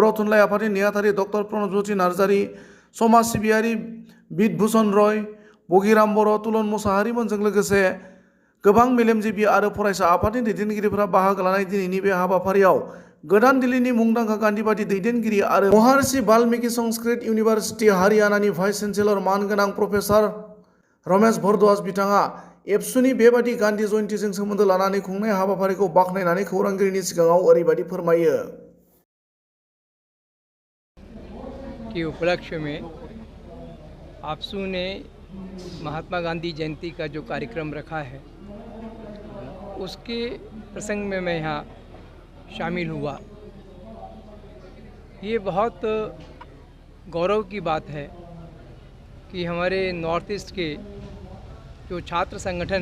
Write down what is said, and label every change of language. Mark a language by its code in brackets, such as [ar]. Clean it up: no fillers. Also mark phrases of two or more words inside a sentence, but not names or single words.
[brx] थुनलाइ आफादनि नेहाथारि डक्टर प्रणबज्योति नार्जारि, समाज सिबियारि बिधभूषण रय, बगिराम बर', तुलन मुसाहारिमोनजों लोगोसे गोबां मेलेमजिबि आरो फरायसा आफादनि दैदेनगिरिफोरा बाहागो लानाय दिनैनि बे हाबाफारियाव गोदान दिल्लीनि मुंदांखा गान्धीबादि दैदेनगिरि आरो महार्षि वाल्मीकि संस्कृत इउनिभार्सिटि हारियानानि [en] vice chancellor [brx] मानगोनां प्रफेसार रमेश भरद्वाज बिथाङा एबसुनि बेबादि गान्धी जयन्तीजों सोमोन्दो लानानै खुंनाय हाबाफारिखौ बाख्नायनानै खौरांगिरिनि सिगाङाव ओरैबादि फोरमायो। [hi] के उपलक्ष्य में आपसू ने महात्मा गांधी जयंती का जो कार्यक्रम रखा है उसके प्रसंग में मैं यहाँ शामिल हुआ। ये बहुत गौरव की बात है कि हमारे नॉर्थ ईस्ट के जो छात्र संगठन